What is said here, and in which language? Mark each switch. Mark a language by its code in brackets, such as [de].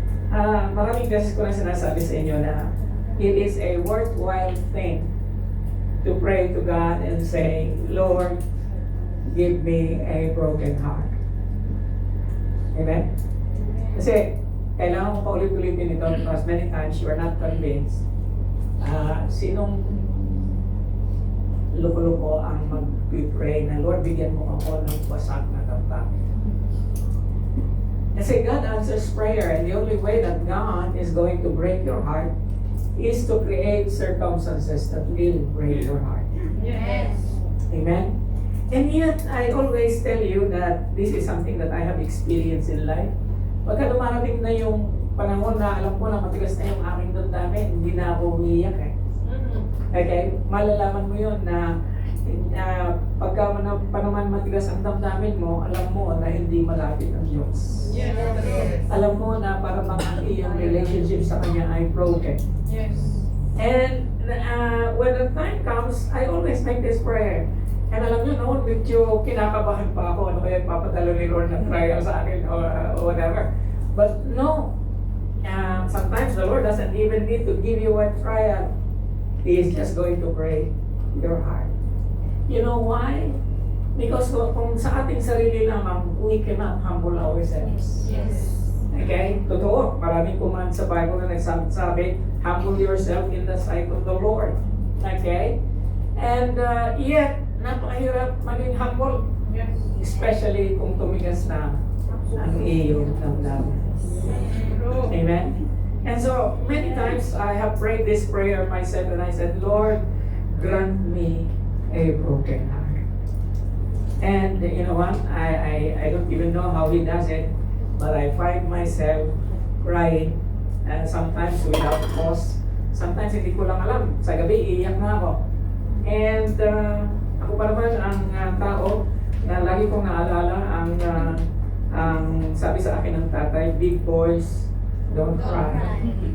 [tl] Maraming beses ko na sinasabi sa inyo na [en] it is a worthwhile thing to pray to God and say, Lord, give me a broken heart. Amen? [tl] Kasi kailangan mo paulit-ulitin ito [en] because many times you are not convinced. [tl] Sinong loko-loko ang mag-pray na, Lord, bigyan mo ako ng wasak na damdamin. [en] Kasi God answers prayer, and the only way that God is going to break your heart is to create circumstances that will break your heart. Yes. Amen? And yet, I always tell you that this is something that I have experienced in life. [tl] Pagka dumarating na yung panahon na alam ko na matigas na yung aking damdamin, hindi na ako umiiyak eh. Okay? Malalaman mo yun na pagka pa naman matigas ang damdamin mo, alam mo na hindi malapit ang Diyos. [en] Yes. [tl] Alam mo na para bang ang iyong relationship sa Kanya ay broken. [en] Yes. And when the time comes, I always make this prayer. [tl] And alam nyo, noon, medyo kinakabahan pa ako, ano kaya papadalo ni Lord na trial sa akin [en] or whatever. But no, sometimes the Lord doesn't even need to give you a trial. He is just going to break your heart. You know why? Because [tl] kung sa ating sarili naman, [en] we cannot humble ourselves. Yes. Okay? [tl] Totoo. Maraming command sa Bible na nagsasabi, [en] humble yourself in the sight of the Lord. Okay? And yet, [tl] napakahirap maging [en] humble. Yes. [tl] Especially kung tumigas na ang iyong damdamin. [en] Amen? And so, many times I have prayed this prayer myself and I said, Lord, grant me a broken heart. And you know what? I don't even know how He does it, but I find myself crying and sometimes without cause. [tl] Sometimes hindi ko lang alam. Sa gabi, iiyak na ako. And ako pa naman ang tao na lagi kong naalala ang sabi sa akin ng tatay, [en] big boys don't cry.